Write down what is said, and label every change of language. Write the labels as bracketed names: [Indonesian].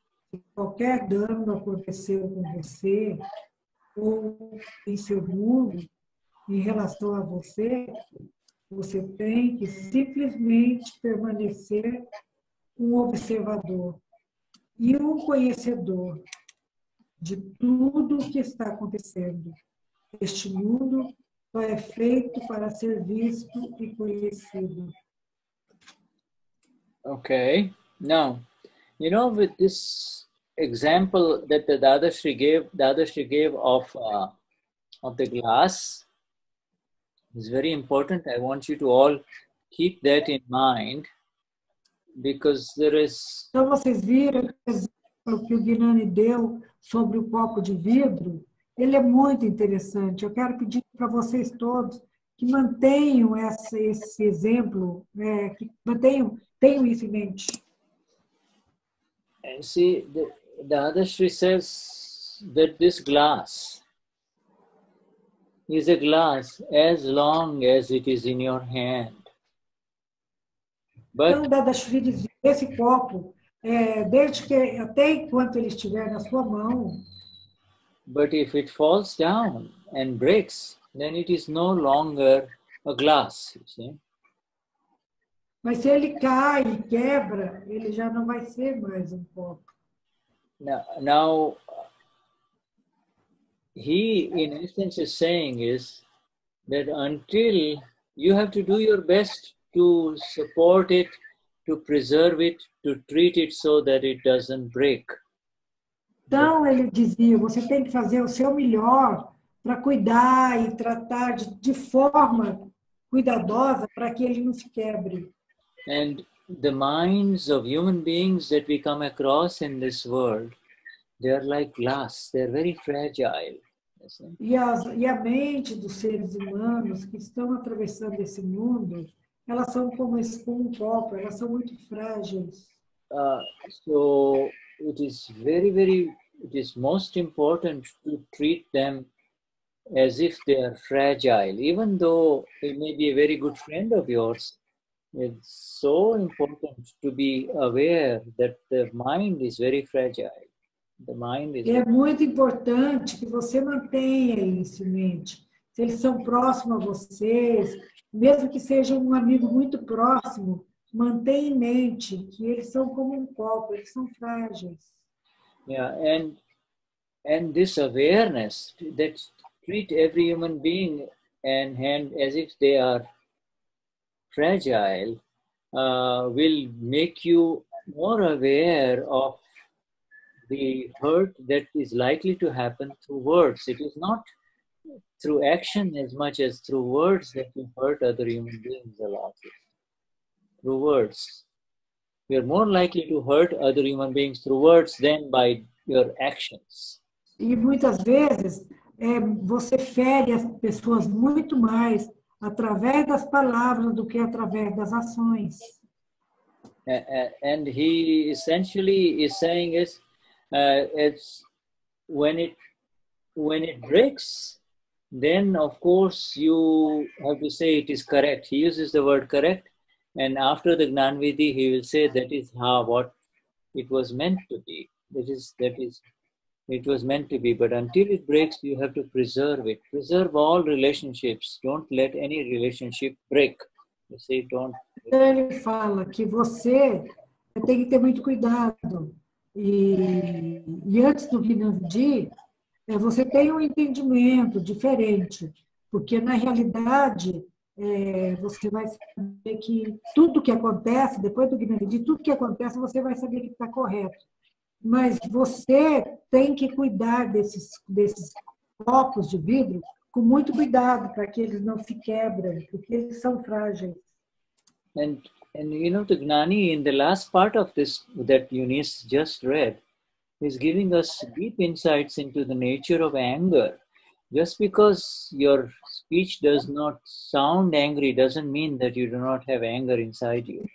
[Portuguese] Se qualquer dano aconteceu com você ou em seu mundo, em relação a você, você tem que simplesmente permanecer um observador e um conhecedor de tudo o que está acontecendo. Este mundo só é feito para ser visto e conhecido. [English] Okay. Now, you know, with this example that the Dadashri gave of the glass is very important. I want you to all keep that in mind, because there is... [Portuguese] Então, vocês viram que o exemplo que o Gnani deu sobre o copo de vidro, ele é muito interessante. Eu quero pedir para vocês todos que mantenham esse exemplo, que tenham isso em mente. [English] And see, the Dadashri says that this glass is a glass as long as it is in your hand. But [Portuguese] então, Dadashri dizia, esse copo desde que até enquanto ele estiver na sua mão. [English] But if it falls down and breaks, then it is no longer a glass, you see. [Portuguese] Mas se ele cai e quebra, ele já não vai ser mais um copo. [English] Now he, in essence, is saying is that until you have to do your best to support it, to preserve it, to treat it so that it doesn't break. [Portuguese] Então, ele dizia, você tem que fazer o seu melhor para cuidar e tratar de forma cuidadosa para que ele não se quebre. [English] And the minds of human beings that we come across in this world, they are like glass, they are very fragile. E a mente dos seres humanos que estão atravessando esse mundo, elas são como um copo, elas são muito frágeis. So it is most important to treat them as if they are fragile, even though they may be a very good friend of yours. It's so important to be aware that the mind is very fragile. The mind is. [Portuguese] É muito importante que você mantenha isso em mente. Se eles são próximos a vocês, mesmo que seja um amigo muito próximo, mantenha em mente que eles são como um copo, eles são frágeis. [English] Yeah, and this awareness that treat every human being and as if they are fragile will make you more aware of the hurt that is likely to happen through words. It is not through action as much as through words that you hurt other human beings a lot. Through words. You are more likely to hurt other human beings through words than by your actions. E muitas vezes você fere as pessoas muito mais através das palavras do que através das ações. And he essentially is saying it's when it breaks, then of course you have to say it is correct. He uses the word correct, and after the Gnan Vidhi, he will say that is what it was meant to be. That is it was meant to be. But until it breaks, you have to preserve it. Preserve all relationships. Don't let any relationship break. You say don't. [Portuguese] Ele fala que você tem que ter muito cuidado. E antes do Gnan Vidhi, você tem um entendimento diferente, porque na realidade você vai saber que tudo que acontece, depois do Gnan Vidhi, tudo que acontece você vai saber que está correto. Mas você tem que cuidar desses copos de vidro com muito cuidado para que eles não se quebrem, porque eles são frágeis. [English] And you know, the Gnani in the last part of this that Eunice just read is giving us deep insights into the nature of anger. Just because your speech does not sound angry doesn't mean that you do not have anger inside you.